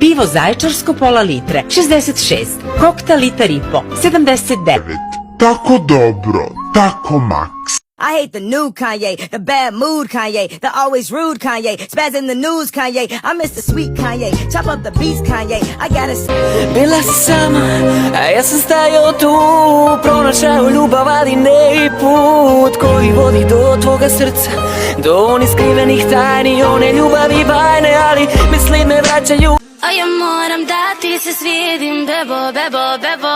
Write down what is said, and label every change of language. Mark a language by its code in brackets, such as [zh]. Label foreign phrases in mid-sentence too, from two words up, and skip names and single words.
[sr] zaječarsko pola litre 66, kokta litar i po 79. Tako dobro, tako maks. [en] I hate the new Kanye, the bad mood Kanye, the always rude Kanye, spaz in the news Kanye. I miss the sweet Kanye, chop up the beats Kanye. I gotta [sr] Bila si sama, a ja sam stajao tu, pronašao ljubav, ali ne i put koji vodi do tvoga srca, do onih skrivenih tajni, one ljubavi bajne, ali misli me vraćaju. A ja moram da ti se svidim, bebo, bebo, bebo.